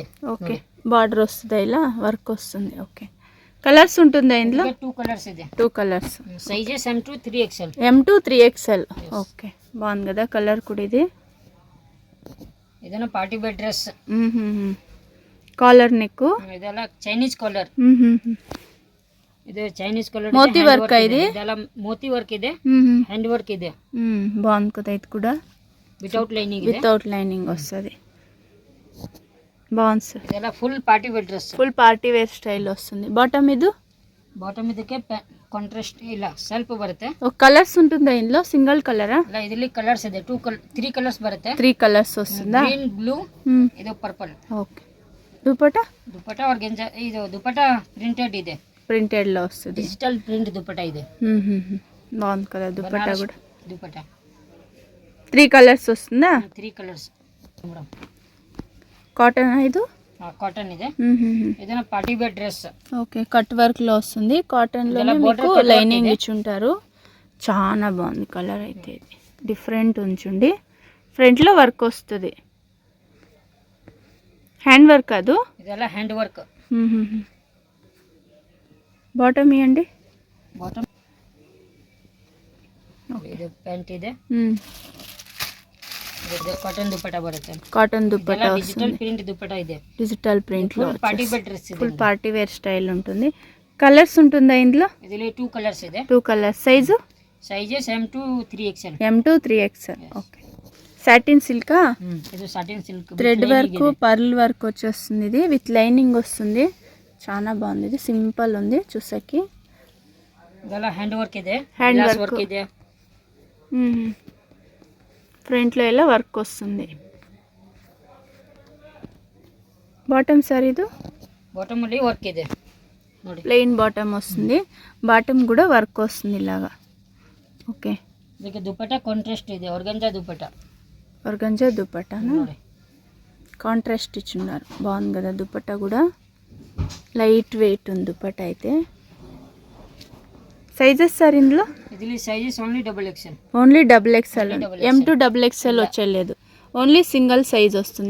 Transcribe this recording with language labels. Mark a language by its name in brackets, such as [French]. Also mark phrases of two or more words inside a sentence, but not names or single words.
[English] okay, border [Telugu] వస్తుందా ఇలా వర్క్ వస్తుంది. ఓకే, కలర్స్ ఉంటుందా ఇందులో? [Kannada] 2 కలర్స్ ಇದೆ. [Telugu] 2 కలర్స్. [English] సైజెస్ M2 3XL. [Telugu] M2 3XL. ఓకే, బాగుంది కదా కలర్ కూడా ఇది. [English] ಇದನ್ನ party wear dress. collar neck. [Kannada] ಇದೆಲ್ಲ [English] Chinese collar. [Kannada] ಇದು [English] Chinese collar. [Telugu] మోతీ వర్క్ ఇది. [Kannada] ಇದೆಲ್ಲ ಮೋತಿ ವರ್ಕ್ ಇದೆ, [English] hand work ಇದೆ. [Telugu] బాగుంది కదా ఇది కూడా. [English] without lining ಇದೆ. without lining [Telugu] వస్తుంది, బాగుంది సార్. [Kannada] ಇದೆಲ್ಲ [English] full party wear dress. full party wear style [Telugu] వస్తుంది. బాటమ్ ఇది? [Kannada] ಬಾಟಮ್ ಇದಕ್ಕೆ ಕಾಂಟ್ರಾಸ್ಟ್ ಇಲ್ಲ, ಸ್ವಲ್ಪ ಬರುತ್ತೆ. [Telugu] ఒక కలర్స్ ఉంటుందా ఇందులో? సింగిల్ కలరా? [Kannada] ಇಲ್ಲ, ಇದರಲ್ಲಿ ಕಲರ್ಸ್ ಇದೆ. 3 కలర్స్ ಬರುತ್ತೆ. [Telugu] 3 కలర్స్ వస్తుందా? [Kannada] ಗ್ರೀನ್, ಬ್ಲೂ, ಇದು ಪರ್ಪಲ್. [Telugu] ఓకే, దుపట్టా? దుపట్టా ఆర్గంజా. ఇది దుపట్టా ప్రింటెడ్ ಇದೆ, ప్రింటెడ్ లో వస్తుంది. [English] digital print దుపట్టా ಇದೆ. [Telugu] బాగుంది కదా దుపట్టా కూడా. దుపట్టా 3 కలర్స్ వస్తుందా? 3 [English] colours madam. [Telugu] కాటన్ ఇది? [English] కాటన్ ಇದೆ. ಇದನ್ನ party wear dress. [Telugu] ఓకే, [English] cut work [Telugu] లో వస్తుంది. కాటన్ లో మీకు లైనింగ్ ఇచ్చుంటారు. చాలా బాగుంది కలర్ అయితే. ఇది డిఫరెంట్ ఉంచుండి, ఫ్రంట్ లో వర్క్ వస్తుంది. [English] hand work అది? ಇದೆಲ್ಲ hand work. [Telugu] బాటమ్ ఇవ్వండి. [Kannada] బాటమ్ ಇದು ಪ್ಯಾಂಟ್ ಇದೆ. ಇದು ಕಾಟನ್ ದುಪಟ್ಟಾ ಬರುತ್ತೆ. [Telugu] కాటన్ దుపట్టా డిజిటల్ వస్తుంది. [Kannada] ప్రింట్ దుపట్టా ಇದೆ. [English] digital print లో party wear dress ಇದೆ. full party wear style [Telugu] ఉంటుంది. కలర్స్ ఉంటుందా ఇందులో? [Kannada] ಇದರಲ್ಲಿ 2 కలర్స్ ಇದೆ. [Telugu] 2 కలర్స్. సైజు? [English] సైజెస్ M2 3XL. [Telugu] M2 3XL. ఓకే, సాటిన్ సిల్కా? ఇది [English] satin silk. thread work, pearl work [Telugu] వచ్చేస్తుంది. ఇది [English] with lining [Telugu] వస్తుంది, చాలా బాగుంది. ఇది సింపుల్ ఉంది చూసకి. [English] ಇದೆಲ್ಲ hand work ಇದೆ, హ్యాండ్ గ్లాస్ వర్క్ వర్క్ ಇದೆ. [Telugu] ఫ్రంట్ లో ఇలా వర్క్ వస్తుంది. [English] bottom sir [Telugu] ఇది? [Kannada] బాటమ్ ಅಲ್ಲಿ వర్క్ ಇದೆ ನೋಡಿ. [Telugu] ప్లెయిన్ బాటమ్ వస్తుంది, బాటమ్ కూడా వర్క్ వస్తుంది ఇలాగా. ఓకే, [Kannada] ಇದಕ್ಕೆ ದುಪಟ್ಟಾ ಕಾಂಟ್ರಾಸ್ಟ್ ಇದೆ, [Telugu] ఆర్గంజా దుపట్టా. ఆర్గంజా దుపట్టానా? [Kannada] ನೋಡಿ [Telugu] కాంట్రాస్ట్ ఇచ్చున్నారు, బాగుంది కదా దుపట్టా కూడా. [English] light weight [Telugu] ఉంది దుపట్టా అయితే. [English] sizes sir [Telugu] ఇందులో? [English] ಇದರಲ್ಲಿ sizes only XXL. [Telugu] ఓన్లీ XXL. M2 XXL వచ్చేలేదు, [English] only single size [Telugu] వస్తుంది.